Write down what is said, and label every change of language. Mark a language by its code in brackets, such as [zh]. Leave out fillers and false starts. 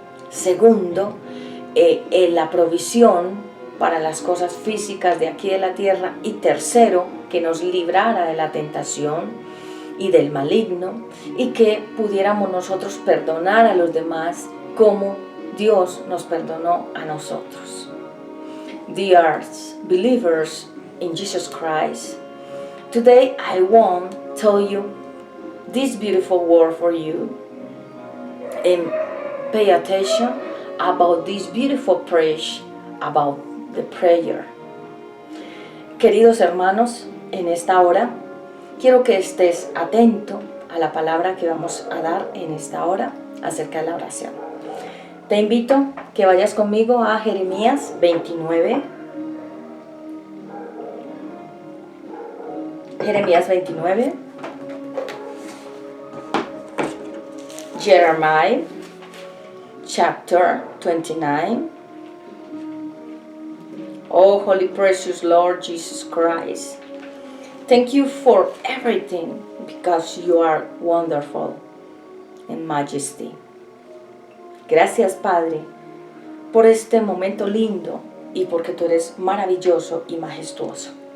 [es] Segundo, la provisión para las cosas físicas de aquí de la tierra. Y tercero, que nos librara de la tentación y del maligno. Y que pudiéramos nosotros perdonar a los demás como Dios nos perdonó a nosotros. [en] Dear believers in Jesus Christ, today I want to tell you this beautiful word for you and pay attention about this beautiful prayer, about the prayer. [es] Queridos hermanos, en esta hora quiero que estés atento a la palabra que vamos a dar en esta hora acerca de la oración. Te invito que vayas conmigo a Jeremías 29. Jeremías 29. [en] Jeremiah chapter 29. Oh, holy precious Lord Jesus Christ, thank you for everything because you are wonderful in majesty. [es] Gracias, Padre, por este momento lindo y porque tú eres maravilloso y majestuoso.